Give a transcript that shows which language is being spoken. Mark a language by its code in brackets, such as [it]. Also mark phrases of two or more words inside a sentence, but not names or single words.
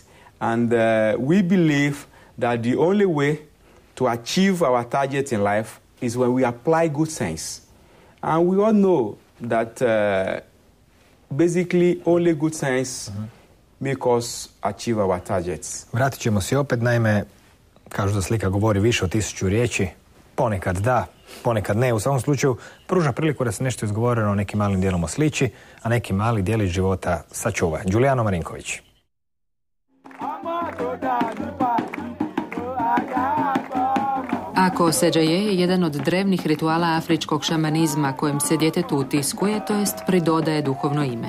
[en] And we believe that the only way to achieve our target in life is when we apply good sense. And we all know that basically only good sense make us achieve our targets. [hr] Vratit ćemo se opet, naime, kažu da slika govori više od 1000 riječi. Ponekad da, ponekad ne. U svakom slučaju pruža priliku da se nešto izgovoreno nekim malim dijelom osliči, a neki mali dijelić života sačuva. Đulijano Marinković. Ako seđaje je jedan od drevnih rituala afričkog šamanizma kojim se djetetu utiskuje, to jest pridodaje duhovno ime.